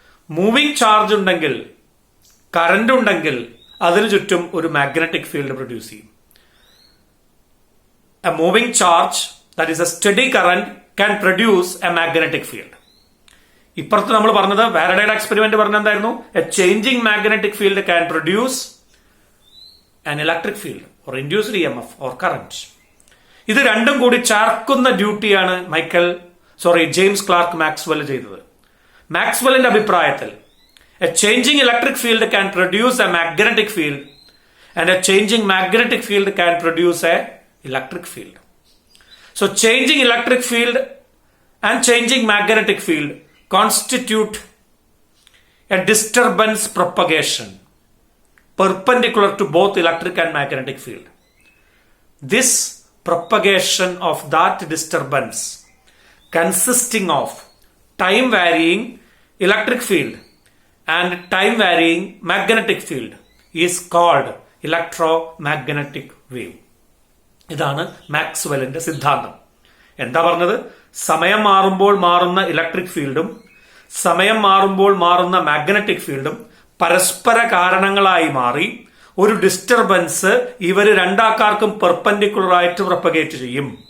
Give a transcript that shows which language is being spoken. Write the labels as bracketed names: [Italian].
[Malayalam] Moving charge ഉണ്ടെങ്കിൽ, current ഉണ്ടെങ്കിൽ അതിനു ചുറ്റും ഒരു മാഗ്നറ്റിക് ഫീൽഡ് പ്രൊഡ്യൂസ് ചെയ്യും. [English] A moving charge, that is a steady current, can produce a magnetic field. [Malayalam] ഇപ്പുറത്ത് നമ്മൾ പറഞ്ഞത് ഫാരഡേയുടെ experiment പറഞ്ഞെന്തായിരുന്നു? [English] A changing magnetic field can produce an electric field or induced EMF or current. [Malayalam] ഇത് രണ്ടും കൂടി ചേർക്കുന്ന ഡ്യൂട്ടിയാണ് James clerk Maxwell ചെയ്തത്. മാക്സ്വെല്ലിന്റെ അഭിപ്രായത്തിൽ [English] A changing electric field can produce a magnetic field and a changing magnetic field can produce a electric field. So changing electric field and changing magnetic field constitute a disturbance propagation perpendicular to both electric and magnetic field. This propagation of that disturbance consisting of time varying electric field and time varying magnetic field is called electromagnetic wave. [Malayalam] ഇതാണ് മാക്സ്വെല്ലിന്റെ സിദ്ധാന്തം. എന്താ പറഞ്ഞത്? സമയം മാറുമ്പോൾ മാറുന്ന electric ഫീൽഡും സമയം മാറുമ്പോൾ മാറുന്ന മാഗ്നറ്റിക് ഫീൽഡും പരസ്പര കാരണങ്ങളായി മാറി ഒരു ഡിസ്റ്റർബൻസ് ഇവര് രണ്ടാൾക്കാർക്കും പെർപെൻഡിക്കുലർ ആയിട്ട് പ്രൊപ്പഗേറ്റ് ചെയ്യും.